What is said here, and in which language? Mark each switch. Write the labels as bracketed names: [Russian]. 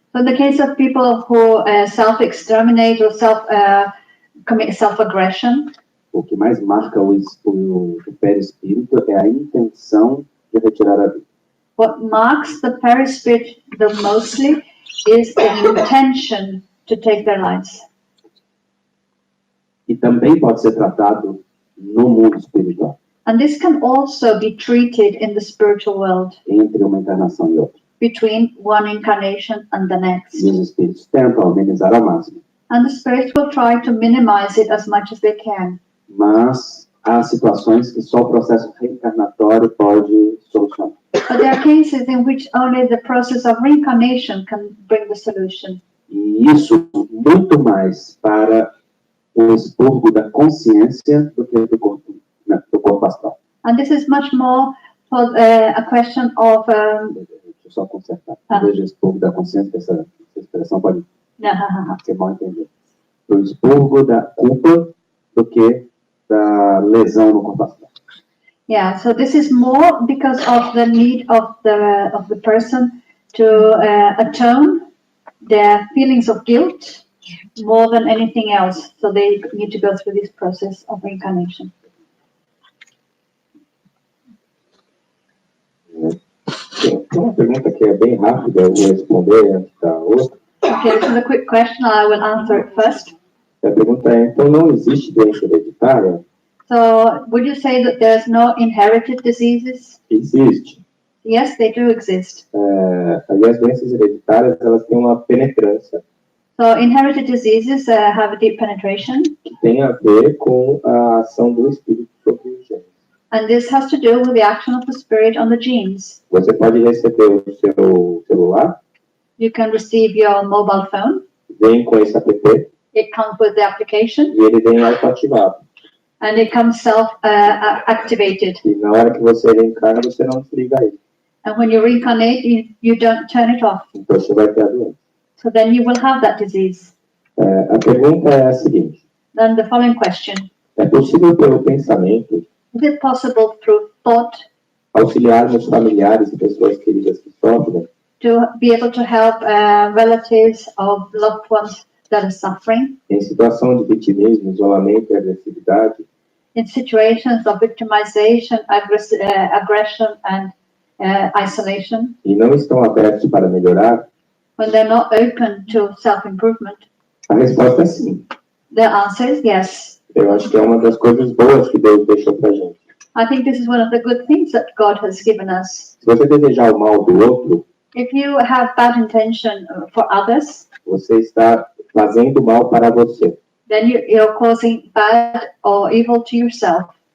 [English] so in the case of people who self-exterminate or commit self-aggression, [Portuguese] o que mais marca o perispírito é a intenção de retirar a vida. [English] What marks the perispirit the mostly is the intention to take their lives. [Portuguese] E também pode ser tratado no mundo espiritual. [English] And this can also be treated in the spiritual world. [Portuguese] Entre uma encarnação e outra. [English] Between one incarnation and the next. [Portuguese] E os espíritos tentam amenizar ao máximo. [English] And the spirits will try to minimize it as much as they can. [Portuguese] Mas há situações que só o processo reencarnatório pode solucionar. [English] But there are cases in which only the process of reincarnation can bring the solution. [Portuguese] E isso muito mais para o expurgo da consciência do que do corpo, né, do corpo astral. [English] And this is much more for a question of... [Portuguese] Deixa eu só consertar. Em vez de expurgo da consciência, essa expressão pode ser mal entendida. Do expurgo da culpa do que da lesão no corpo astral. [English] Yeah, so this is more because of the need of the person to atone their feelings of guilt more than anything else. So they need to go through this process of reincarnation. [Portuguese] Tem uma pergunta que é bem rápida, eu vou responder antes da outra. [English] Okay, this is a quick question. I will answer it first. [Portuguese] A pergunta é, então não existe doença hereditária? [English] So, would you say that there's no inherited diseases? [Portuguese] Existe. [English] Yes, they do exist. [Portuguese] Aí as doenças hereditárias, elas têm uma penetrância [English] So, inherited diseases have a deep penetration, [Portuguese] que tem a ver com a ação do espírito sobre os genes. [English] and this has to do with the action of the spirit on the genes. [Portuguese] Você pode receber o seu celular, [English] You can receive your mobile phone. [Portuguese] vem com esse app [English] It comes with the application, [Portuguese] e ele vem autoativado. [English] and it comes self-activated. [Portuguese] E na hora que você reencarna, você não desliga ele. [English] And when you reincarnate, you don't turn it off. [Portuguese] Então você vai ter a doença. [English] So then you will have that disease. [Portuguese] A pergunta é a seguinte: [English] Then the following question: [Portuguese] é possível pelo pensamento [English] is it possible through thought [Portuguese] auxiliarmos familiares e pessoas queridas que sofrem? [English] to be able to help relatives of loved ones that are suffering [Portuguese] Em situação de vitimismo, isolamento e agressividade, [English] in situations of victimization, aggression, and isolation, [Portuguese] e não estão abertos para melhorar? [English] when they're not open to self-improvement? [Portuguese] A resposta é sim. [English] The answer is yes. [Portuguese] Eu acho que é uma das coisas boas que Deus deixou pra gente. [English] I think this is one of the good things that God has given us. [Portuguese] Se você desejar o mal do outro, [English] If you have bad intention for others, [Portuguese] você está fazendo mal para você. [English] then you're causing bad or evil to yourself,